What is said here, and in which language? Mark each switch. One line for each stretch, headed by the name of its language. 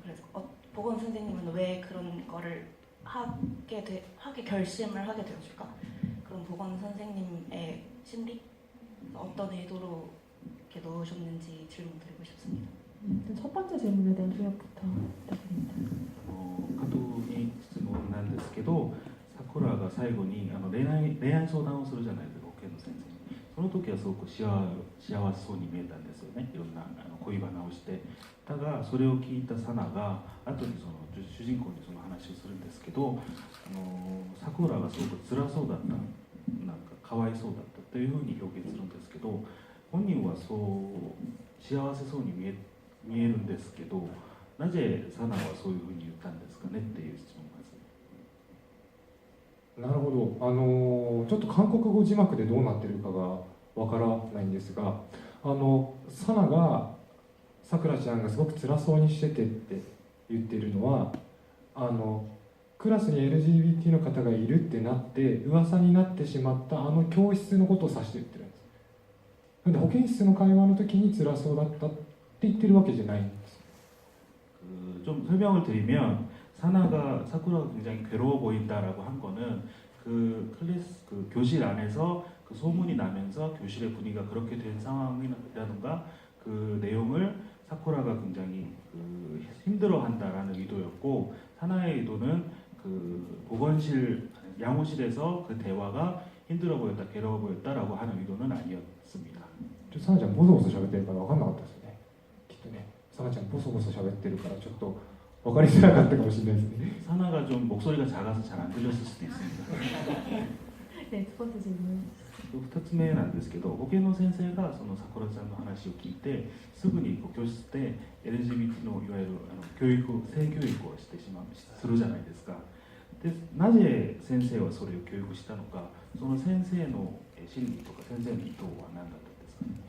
Korean: 그래서 보건 선생님은 왜 그런 거를 하게 결심을 하게 되었을까? 그럼 보건 선생님의 심리, 어떤 의도로 이렇게 넣으셨는지 질문 드리고 싶습니다. 첫 번째 질문에 대한 조역부터 부탁드립니다.
Japanese: 加藤に質問なんですけど、さくらが最後に恋愛相談をするじゃないですか、保健の先生に。その時はすごく幸せそうに見えたんですよね。いろんな恋バナをして。だがそれを聞いたサナが後にその主人公にその話をするんですけど、さくらがすごく辛そうだった、なんかかわいそうだったというふうに表現するんですけど、本人はそう幸せそうに見えるんですけど、なぜサナはそういうふうに言ったんですかねっていう質問です。なるほど。ちょっと韓国語字幕でどうなってるかがわからないんですが、サナがさくらちゃんがすごく辛そうにしててって言ってるのは、クラスに LGBT の方がいるってなって噂になってしまった教室のことを指して言ってるんです。なので保健室の会話の時に辛そうだったって言ってるわけじゃないんです。
Korean: 좀 설명을 드리면, 사쿠라가 굉장히 괴로워 보인다라고 한 거는 그 교실 안에서 그 소문이 나면서 교실의 분위기가 그렇게 된 상황이라든가 그 내용을 사쿠라가 굉장히 힘들어한다라는 의도였고, 사나의 의도는 그 보건실 양호실에서 그 대화가 힘들어 보였다, 괴로워 보였다라고 하는 의도는 아니었습니다.
Japanese: サナちゃんボソボソ喋ってるから分かんなかったですよね、きっとね。サナちゃんボソボソ喋ってるからちょっと分かりづらかったかもしれないですね。
Korean: 사나가 좀 목소리가 작아서 잘 안 들렸을 수도 있습니다. 네, 두 번째 질문.
Japanese: 2つ目なんですけど、保健の先生がその桜ちゃんの話を聞いて、すぐに教室で LGBT のいわゆる性教育をするじゃないですか。で、なぜ先生はそれを教育したのか、その先生の心理とか先生の意図は何だったんですかね。